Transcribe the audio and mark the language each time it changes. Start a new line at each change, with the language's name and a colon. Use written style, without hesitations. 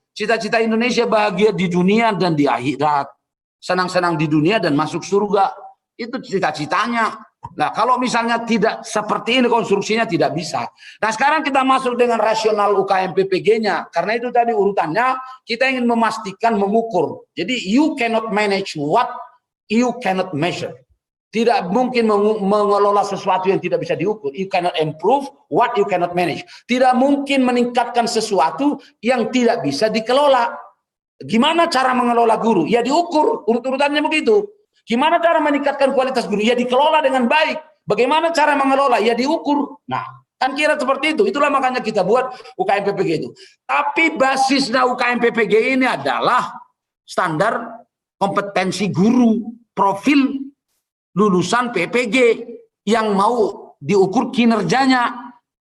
Indonesian: Cita-cita Indonesia bahagia di dunia dan di akhirat. Senang-senang di dunia dan masuk surga. Itu cita-citanya. Nah, kalau misalnya tidak seperti ini konstruksinya tidak bisa. Nah, sekarang kita masuk dengan rasional UKM PPG-nya. Karena itu tadi urutannya kita ingin memastikan mengukur.
English: Jadi you cannot manage what you cannot measure.
Indonesian: Tidak mungkin mengelola sesuatu yang tidak bisa diukur.
English: You cannot improve what you cannot manage.
Indonesian: Tidak mungkin meningkatkan sesuatu yang tidak bisa dikelola. Gimana cara mengelola guru? Ya diukur, urut-urutannya begitu. Gimana cara meningkatkan kualitas guru? Ya dikelola dengan baik. Bagaimana cara mengelola? Ya diukur. Nah, kan kira seperti itu. Itulah makanya kita buat UKM PPG itu. Tapi basisnya UKM PPG ini adalah standar kompetensi guru, profil lulusan PPG yang mau diukur kinerjanya.